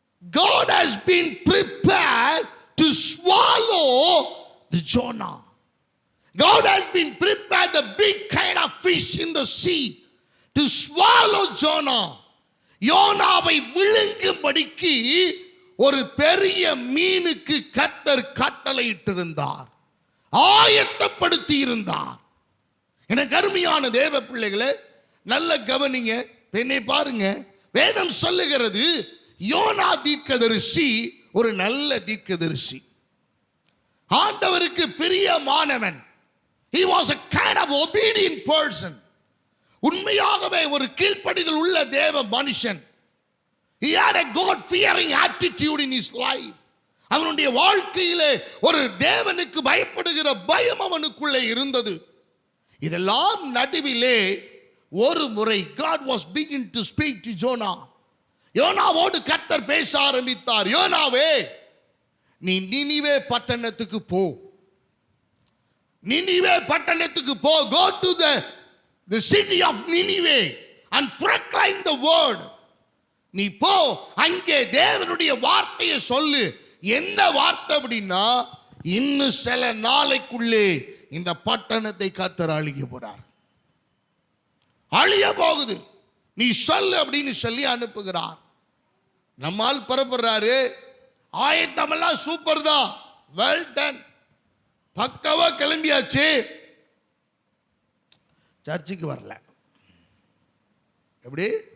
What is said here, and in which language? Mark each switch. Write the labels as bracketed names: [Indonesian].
[English] God has been prepared to swallow the Jonah. God has been prepared the big kind of fish in the sea to swallow Jonah. [Tamil] யோனாவை விழுங்கும்படிக்கு ஒரு பெரிய மீனுக்கு கர்த்தர் கட்டளையிட்டிருந்தார், ஆயத்தப்படுத்தி இருந்தார். எனக்கு அருமையான தேவ பிள்ளைகளே, நல்ல கவனிங்க. என்னை பாருங்க, வேதம் சொல்லுகிறது யோனா தீர்க்கதரிசி ஒரு நல்ல தீர்க்கதரிசி, ஆண்டவருக்கு பிரியமானவன். [English] He was a kind of obedient person. [Tamil] உண்மையாகவே ஒரு கீழ்ப்படிதல் உள்ள தேவ மனுஷன். [English] He had a God fearing attitude in his life. [Tamil] அவனுடைய வாழ்க்கையிலே ஒரு தேவனுக்கு பயப்படுகிற பயம் அவனுக்குள்ளே இருந்தது. இதெல்லாம் நடுவிலே ஒரு முறை [English] God was beginning to speak to Jonah. [Tamil] யோனாவோடு கர்த்தர் பேச ஆரம்பித்தார். யோனாவே, நீ நினிவே பட்டணத்துக்கு போ, நினிவே பட்டணத்துக்கு போ. [English] Go to the city of Nineveh and proclaim the word. [Tamil] நீ போ, அங்கே தேவனுடைய வார்த்தையை சொல்லு. என்ன வார்த்தை அப்படின்னா, இன்னும் சில நாளைக்குள்ளே இந்த பட்டணத்தை கர்த்தர் அழிக்க போறார், அழிய போகுது, நீ சொல்லு அப்படின்னு சொல்லி அனுப்புகிறார். நம்மால் பரப்புறாரு, ஆயத்தமெல்லாம் சூப்பர் தான், [English] well done, [Tamil] பக்கவா கிளம்பியாச்சு, சர்ச்சுக்கு வரல. எப்படி?